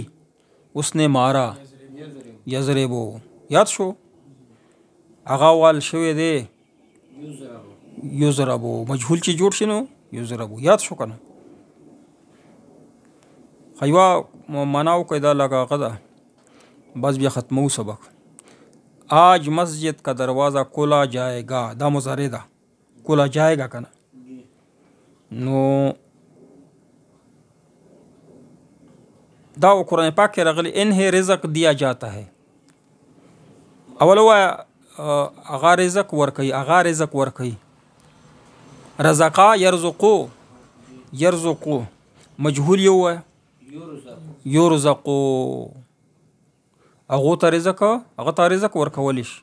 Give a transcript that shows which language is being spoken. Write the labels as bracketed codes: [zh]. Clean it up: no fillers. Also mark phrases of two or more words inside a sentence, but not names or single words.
[ps] اوس نه مارا یضربو یاد شو. هغه وال شوی دی یضربو، مجهول چې جوړ شي نو یضربو یاد شو که نه. خیوه معنا وکړئ دا لږه هغه ده، بس بیا ختمو سبق. [ur] آج مسجد کا دروازہ کھولا جائے گا، [ps] دا مضارع ده، [ur] کھولا جائے گا [ps] که نه. نو دا قرآن پاک کې راغلی [ur] انہیں رزق دیا جاتا ہے. [ps] اول وایه اغا رزق ورکوي، اغا رزق ورکوي. رزقا یرزقو، یرزقو مجهول یو وایه یرزقو. هغو ته رزق، هغه ته رزق ورکولی شي.